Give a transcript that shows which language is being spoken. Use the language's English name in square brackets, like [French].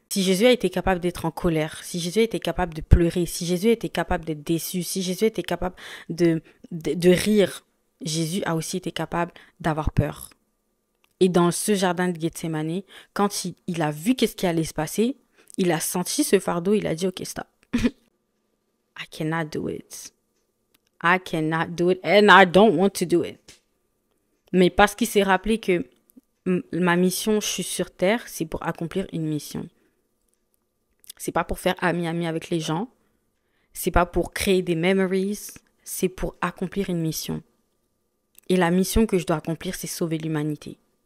[French] Si Jésus a été capable d'être en colère, si Jésus a été capable de pleurer, si Jésus a été capable d'être déçu, si Jésus a été capable de rire, Jésus a aussi été capable d'avoir peur. Et dans ce jardin de Gethsémani, quand il a vu qu'est-ce qui allait se passer, il a senti ce fardeau, il a dit ok, stop. [English] I cannot do it. I cannot do it and I don't want to do it. [French] Mais parce qu'il s'est rappelé que ma mission, je suis sur terre, c'est pour accomplir une mission. C'est pas pour faire ami avec les gens. C'est pas pour créer des memories. C'est pour accomplir une mission. Et la mission que je dois accomplir, c'est sauver l'humanité.